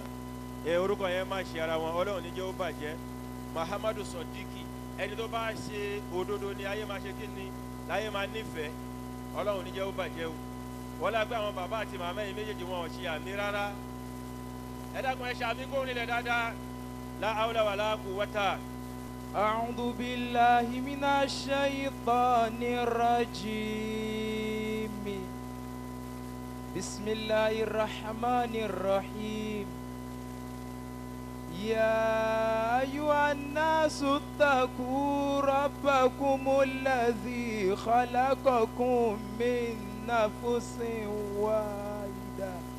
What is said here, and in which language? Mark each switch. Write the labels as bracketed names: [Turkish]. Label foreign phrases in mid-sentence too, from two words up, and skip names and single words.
[Yoruba] Orúkọ yẹn má ṣe ara wọn, Ọlọ́run ní jẹ́ ó bàjẹ́. Muhammadu Sodiq ẹni tó bá ṣe òdodo ni ayé máa ṣe kí ni láyé máa nífẹ̀ẹ́, Ọlọ́run ní jẹ́ ó bàjẹ́ o. Wọ́n lá pé àwọn bàbá àti màmá yìí méjèèjì wọn ò ṣe àmì rárá. Ẹ dákun ẹ ṣe àmì kó nílẹ̀ dáadáa. [Arabic] لا حول ولا قوة. أعوذ بالله من الشيطان الرجيم بسم الله الرحمن الرحيم يا أيها الناس اتقوا ربكم الذي خلقكم من نفس واحدة